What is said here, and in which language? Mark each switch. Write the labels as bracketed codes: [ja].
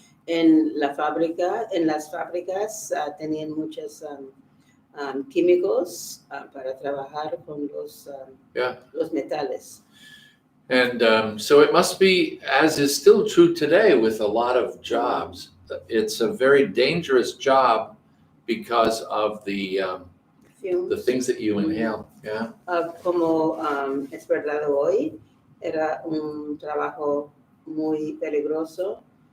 [es] En las fábricas tenían muchos químicos para trabajar con los metales. [en] And so it must be, as is still true today with a lot of jobs, it's a very dangerous job because of the things that you inhale. Yeah. [es] Como es verdad hoy, era un trabajo muy peligroso